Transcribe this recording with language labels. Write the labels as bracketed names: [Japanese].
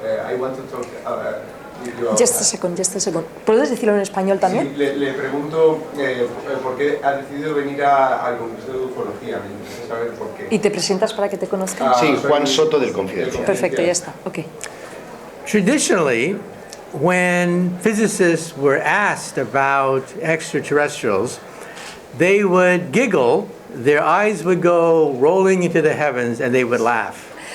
[English] I want to talk with you about Just a second. [Spanish] ¿Puedes decirlo en español también? Sí, le pregunto por qué ha decidido venir al Congreso de Ufología. Me interesa saber por qué. ¿Y te presentas para que te conozcan? Sí, Juan Soto del Confidencial. Perfecto, ya está. Okay. [English] Traditionally, when physicists were asked about extraterrestrials, they would giggle, their eyes would go rolling into the heavens, and they would laugh.